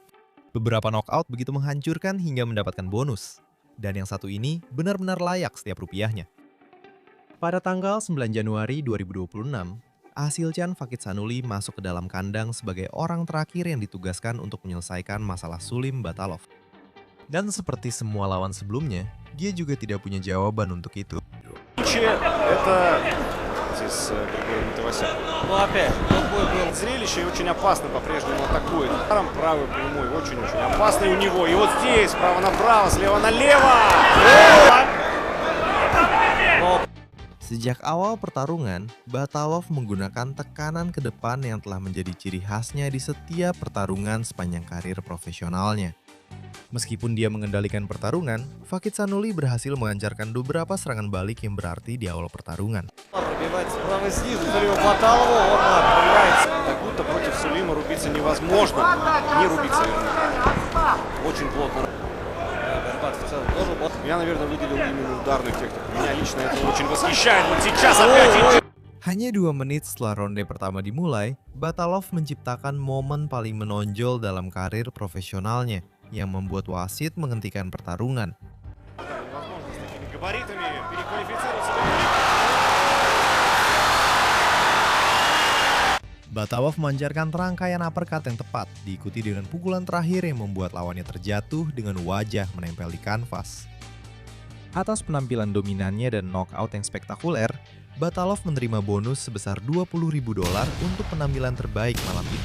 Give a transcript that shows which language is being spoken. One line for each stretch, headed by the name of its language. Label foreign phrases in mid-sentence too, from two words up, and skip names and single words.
Indonesian: Beberapa knockout begitu menghancurkan hingga mendapatkan bonus, dan yang satu ini benar-benar layak setiap rupiahnya. Pada tanggal 9 Januari 2026, Asilchan Fakitsanuli masuk ke dalam kandang sebagai orang terakhir yang ditugaskan untuk menyelesaikan masalah Sulim Batalov. Dan seperti semua lawan sebelumnya, dia juga tidak punya jawaban untuk itu.
Russian: Это с Григорием Тавасян. Ну опять, тот бой был. Зрелище и очень опасно по-прежнему атакует. Ударом правый прямой, очень-очень опасный у него. И вот здесь, справа направо, слева налево.
Indonesian: Sejak awal pertarungan, Batalov menggunakan tekanan ke depan yang telah menjadi ciri khasnya di setiap pertarungan sepanjang karir profesionalnya. Meskipun dia mengendalikan pertarungan, Fakitsanuli berhasil melancarkan beberapa serangan balik yang berarti di awal pertarungan.
Russian: Пробивает справа снизу, Сулима Баталову, он пробивается. Как будто против Сулима рубиться невозможно. Не рубиться, вернее. Очень плотно. Борьба в целом тоже вот. Я, наверное, выделил именно ударную технику. Меня лично это очень восхищает. Вот сейчас опять...
Indonesian: Hanya 2 menit setelah ronde pertama dimulai, Batalov menciptakan momen paling menonjol dalam karir profesionalnya yang membuat wasit menghentikan pertarungan.
Russian: Возможно, с такими габаритами переквалифицироваться.
Indonesian: Batalov memancarkan rangkaian uppercut yang tepat, diikuti dengan pukulan terakhir yang membuat lawannya terjatuh dengan wajah menempel di kanvas. Atas penampilan dominannya dan knockout yang spektakuler, Batalov menerima bonus sebesar $20.000 untuk penampilan terbaik malam itu.